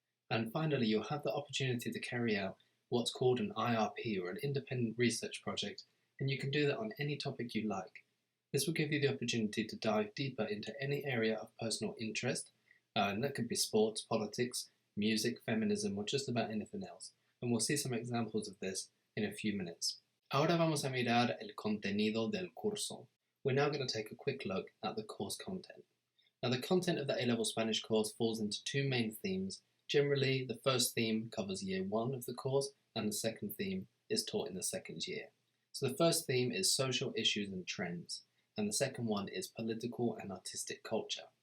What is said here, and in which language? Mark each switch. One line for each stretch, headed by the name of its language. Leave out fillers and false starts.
English: And finally, you'll have the opportunity to carry out what's called an IRP, or an independent research project, and you can do that on any topic you like. This will give you the opportunity to dive deeper into any area of personal interest, and that could be sports, politics, music, feminism, or just about anything else. And we'll see some examples of this in a few minutes.
Spanish: Ahora vamos a mirar el contenido del curso.
English: We're now going to take a quick look at the course content. Now, the content of the A-Level Spanish course falls into 2 main themes. Generally, the first theme covers year 1 of the course, and the second theme is taught in the 2nd year. So the first theme is social issues and trends, and the second one is political and artistic culture.